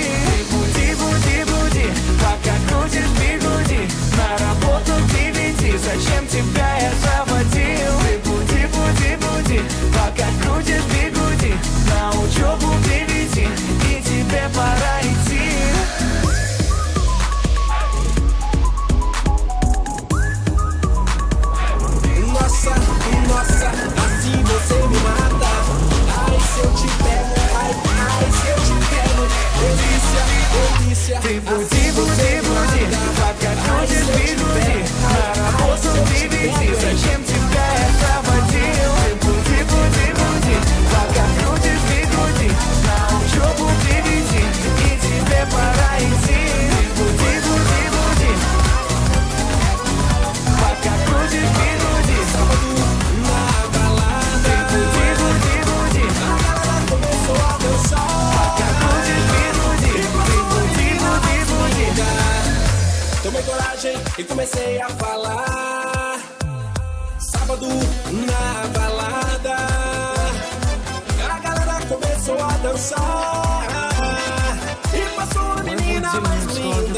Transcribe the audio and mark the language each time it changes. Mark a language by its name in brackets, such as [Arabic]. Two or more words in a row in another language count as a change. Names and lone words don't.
[Russian] Ты буди, буди, буди, пока крутишь бигуди. На работу к 9, зачем тебя я заводил? Ты буди, буди, буди, пока крутишь бигуди. На учебу к 9, и тебе пора идти. [Portuguese] Nossa, nossa, assim você me mata. Ai, se eu te pego, ai, ai, se eu te pego. Delícia, delícia. [Russian] Ты буди, буди, буди, пока крутишь бигуди. На работу к 9, зачем тебя я заводил? Ты буди, буди, буди, пока крутишь бигуди. На учебу к 9, и тебе пора идти. Ты буди, буди, буди, пока крутишь бигуди. [Portuguese] Na balada, [Russian] Ты буди, буди, буди, [Portuguese] começou a dançar. [Russian] пока крутишь бигуди. Ты буди, буди, буди. [Portuguese] Tomei coragem e comecei a falar. Sábado na balada, a galera começou a dançar. E passou uma menina mais linda.